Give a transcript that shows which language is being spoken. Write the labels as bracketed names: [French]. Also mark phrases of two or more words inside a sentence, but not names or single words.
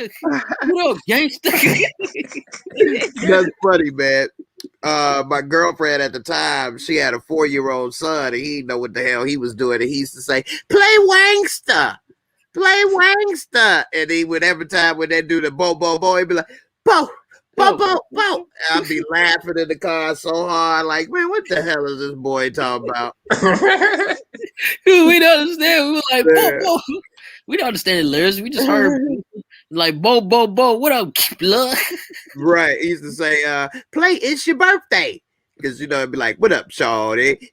[English] What up, gangster? That's funny, man. My girlfriend at the time, she had a 4-year-old son, and he didn't know what the hell he was doing. And he used to say, "Play Wankster, play Wankster." And he would every time when they do the bo bo bo, he'd be like, "Bo bo bo bo." I'd be laughing in the car so hard, like, man, what the hell is this boy talking about? We don't understand. We were like, bo bo. We don't understand the lyrics. We just heard like bo bo bo. What up, blood? Right. He used to say, play "It's Your Birthday." Because it'd be like, "What up, shawty?